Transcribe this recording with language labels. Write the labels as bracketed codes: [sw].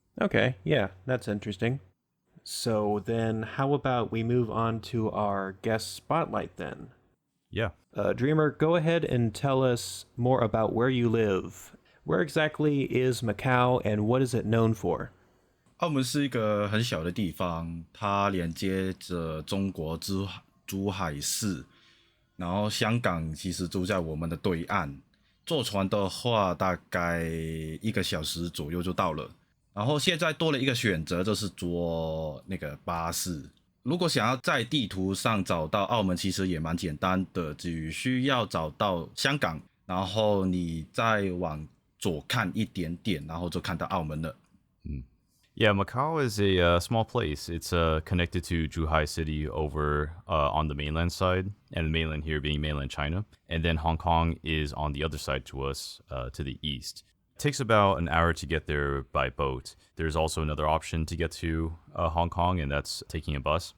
[en] Okay, yeah, that's interesting. So then how about we move on to our guest spotlight then? Yeah. Dreamer, go ahead and tell us more about where you live. Where exactly is Macau and what is it known for? [zh] 澳门是一个很小的地方，它连接着中国珠海市，然后香港其实住在我们的对岸，坐船的话大概1个小时左右就到了。然后现在多了一个选择，就是坐那个巴士。如果想要在地图上找到澳门，其实也蛮简单的，只需要找到香港，然后你再往左看一点点，然后就看到澳门了。 [en] Yeah, Macau is a small place. It's connected to Zhuhai City over on the mainland side, and the mainland here being mainland China. And then Hong Kong is on the other side to us, to the east. It takes about an hour to get there by boat. There's also another option to get to Hong Kong, and that's taking a bus.